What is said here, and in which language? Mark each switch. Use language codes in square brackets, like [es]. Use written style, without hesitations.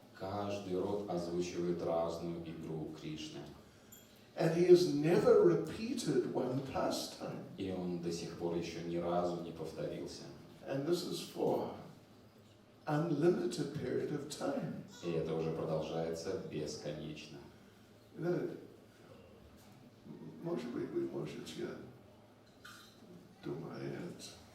[ru] Каждый род озвучивает разную игру Кришны. [en] And he has never repeated one pastime. [ru] И он до сих пор еще ни разу не повторился. [en] And this is for unlimited period of time. [ru] И это уже продолжается бесконечно. [en] You know, [ru] может быть, вы можете думать.